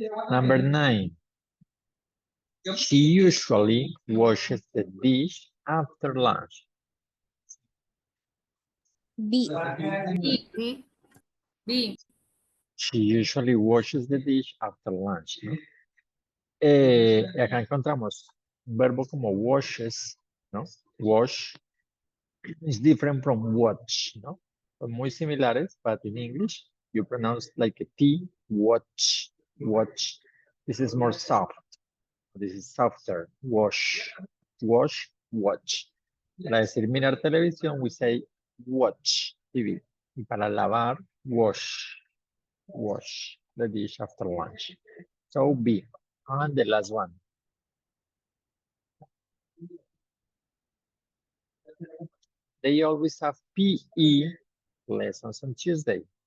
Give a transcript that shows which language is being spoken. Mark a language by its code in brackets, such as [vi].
[en] Number 9. She usually washes the dish after lunch. B. B. B. She usually washes the dish after lunch, ¿no? [es] Acá encontramos un verbo como washes, ¿no? [en] Wash is different from watch, ¿no? [es] Son muy similares, [en] but in English, you pronounce like a T, watch, watch. This is more soft. This is softer. Wash, wash, watch. [es] Para decir mirar televisión, [en] we say watch TV. [es] Y para lavar, [en] wash, wash the dish after lunch. So B. And the last one. They always have PE lessons on Tuesday.